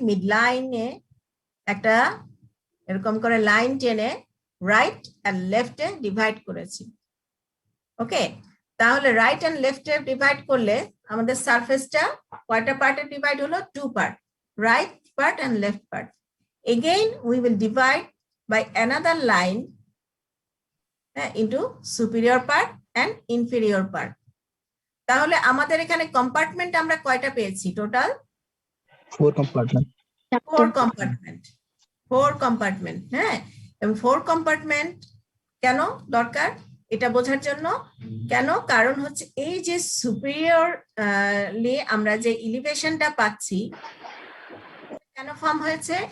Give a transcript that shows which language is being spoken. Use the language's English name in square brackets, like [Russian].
[Bangla] Mid লাইনে একটা এরকম করে লাইন টেনে রাইট আর লেফটে ডিভাইড করেছি। ওকে, তাহলে রাইট এন্ড লেফটে ডিভাইড করলে আমাদের সারফেসটা কয়টা পার্টে ডিভাইড হলো? [English] 2 part, right part and left part. Again we will divide by another line into superior part and inferior part. [Bangla] তাহলে আমাদের এখানে কম্পার্টমেন্ট আমরা কয়টা পেয়েছি টোটাল? [English] 4 compartment. 4 compartment. 4 compartment. [Bangla] হ্যাঁ, এবং 4 কম্পার্টমেন্ট কেন দরকার এটা বোঝার জন্য। কেন? কারণ হচ্ছে এই যে সুপিরিয়রলি আমরা যে এলিভেশনটা পাচ্ছি কেন ফর্ম হয়েছে?